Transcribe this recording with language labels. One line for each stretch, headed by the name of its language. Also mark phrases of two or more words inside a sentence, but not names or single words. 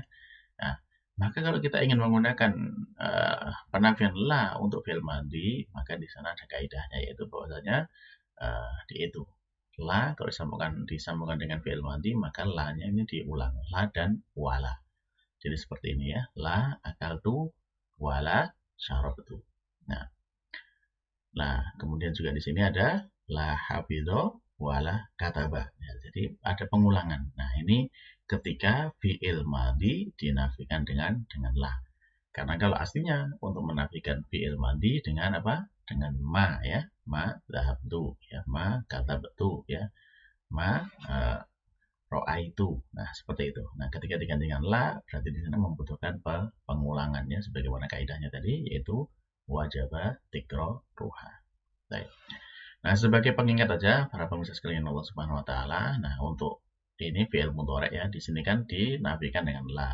Indonesian: Nah, maka kalau kita ingin menggunakan penafian la untuk
Arabic: فعل ماضي,
Indonesian: maka di sana ada kaidahnya yaitu bahwasanya di itu la kalau disambungkan dengan
Arabic: فعل ماضي
Indonesian: maka la-nya ini diulang, la dan wala. Jadi seperti ini ya,
Arabic: لا أكلت ولا شربت.
Indonesian: Nah, kemudian juga di sini ada
Arabic: لا حفظ ولا كتب.
Indonesian: Ya, jadi ada pengulangan. Nah, ini ketika
Arabic: فعل ماضي
Indonesian: dinafikan dengan la. Karena kalau aslinya untuk menafikan
Arabic: فعل ماضي
Indonesian: dengan apa? Dengan ma ya.
Arabic: ما ذهبت
Indonesian: ya,
Arabic: ما كتبت
Indonesian: ya.
Arabic: ما رأيت.
Indonesian: Nah, seperti itu. Nah, ketika diganti dengan la, berarti di sana membutuhkan pengulangannya sebagaimana kaidahnya tadi, yaitu
Arabic: وجب تكرارها.
Indonesian: Baik. Nah, sebagai pengingat aja para pemirsa sekalian
Arabic: الله سبحانه وتعالى.
Indonesian: Nah, untuk ini
Arabic: فعل مضارع
Indonesian: ya, di sini kan dinafikan dengan la.